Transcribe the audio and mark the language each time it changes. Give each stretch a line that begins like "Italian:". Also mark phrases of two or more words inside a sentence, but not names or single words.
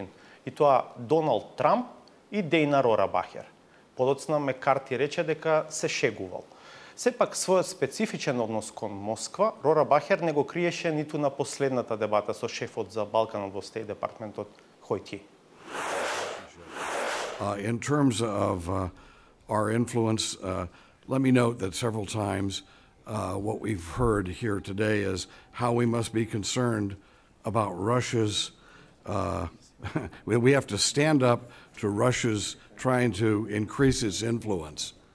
Macedonian: И тоа Доналд Трамп и Дејна Рорабахер. Подоцна Маккарти рече дека се шегувал. Сепак својот специфичен однос кон Москва, Рорабахер не го криеше ниту на последната дебата со шефот за Балканот во Стејт департментот Хојти.
English: In terms of our influence, let me note that several times what we've heard here today is how we must be concerned about Russia's, we have to stand up to Russia's trying to increase its influence.